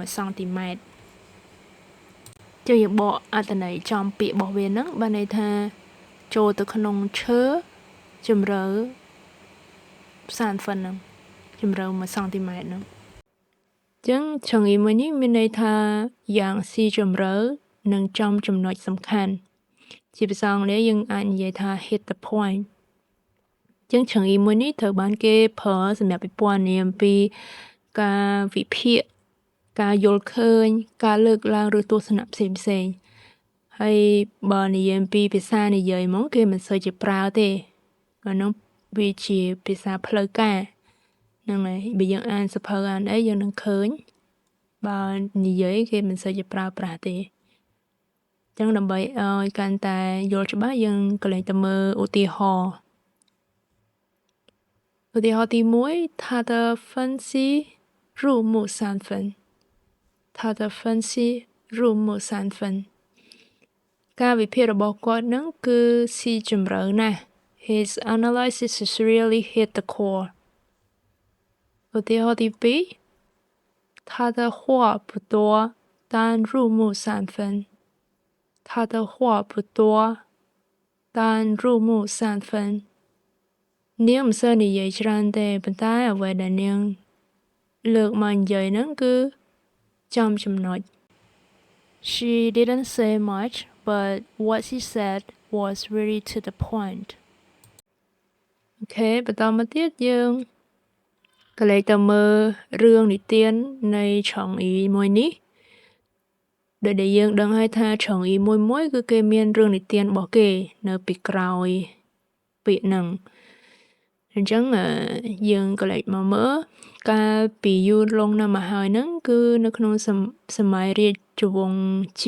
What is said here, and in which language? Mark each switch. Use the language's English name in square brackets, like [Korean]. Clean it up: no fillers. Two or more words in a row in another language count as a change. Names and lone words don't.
[Khmer] 1សង់ទីម៉ែត្រចឹងយើងបកអត្ថន័យចំពាក្យរបស់វាហ្នឹងបានន័យថាចូលទៅក្នុងឈើជម្រៅសានហ្វិនហ្នឹងជម្រៅ1សង់ទីម៉ែត្រហ្នឹងចឹងឆឹងអ៊ីមួយនេះមានន័យ ថាយ៉ាងស៊ីជម្រៅនិងចំចំណុចសំខាន់ជាភាសាអង់គ្លេសយើងអាចនិយាយថា [English] hit the point [Khmer] ចឹងឆឹងអ៊ីមួយនេះត្រូវបាន គេប្រើសម្រាប់ពិពណ៌នាអំពីការវិភាគការយល់ឃើញការលើកឡើងឬទស្សនៈផ្សេងៗហើយបើនិយាយអំពីភាសានិយាយហ្មងគេមិនសូវជាប្រើទេអានោះវាជាភាសាផ្លូវការហ្នឹងហើយបើយើងអានសភៅអានអីយើងនឹងឃើញបើនិយាយគេមិនសូវជាប្រើប្រាស់ទេចឹងដើម្បីឲ្យកាន់តែយល់ច្បាស់យើងក៏លេចទៅមើលឧទាហរណ៍ [Chinese] ទី1 他的分析入木三分他的分析入木三 [Khmer] 分ការវិភាគរបស់គាត់ហ្នឹងគឺស៊ីជម្រៅណាស់ [English] His analysis is really hit the core [Khmer] ឧទាហរណ៍ទី 2 [Chinese] 他的话不多但入木三分他的话不多但入木三分 [Khmer] នាងមិនសូវនិយាយច្រើនទេប៉ុន្តែអ្វី ដែលនាងលើកមកនិយាយហ្នឹងគឺចំចំណុច [English] She didn't say much but what she said was really to the point [Khmer] អូខេបន្តមកទៀតយើងក៏លេចទៅមើលរឿងនិទាននៃឆុងអ៊ីមួយនេះដោយដែលយើងដឹងហើយថាឆុងអ៊ីមួយគឺ គេមានរឿងនិទានរបស់គេនៅពីក្រោយពាក្យហ្នឹងអញ្ចឹងយើងក៏លេចមកមើលកាលពីយូរលង់ណាស់មកហើយហ្នឹងគឺនៅក្នុងសម័យរាជវង្សជី